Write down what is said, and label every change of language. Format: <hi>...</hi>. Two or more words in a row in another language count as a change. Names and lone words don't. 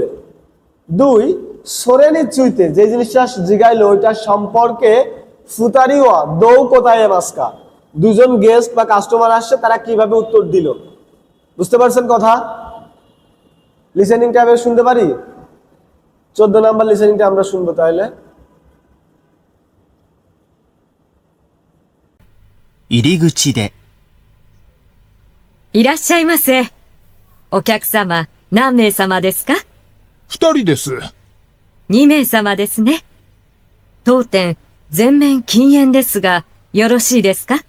<bn>2</bn> <ja>それについて,</ja> <bn>যে জিনিসটা জিগাইলো ওইটা সম্পর্কে</bn> <ja>二人はどう答えますか,</ja> <bn>2জন গেস্ট বা কাস্টমার আসছে, তারা কিভাবে উত্তর দিল। বুঝতে পারছেন কথা? লিসেনিংটা এবার শুনতে পারি? 14 নাম্বার লিসেনিংটা আমরা শুনবো তাহলে।</bn> <ja>入り口で、いらっしゃいませ。お客様、何名様ですか？ 2人です。 2名様ですね。当店、 全面禁煙ですが、よろしいですか？</ja>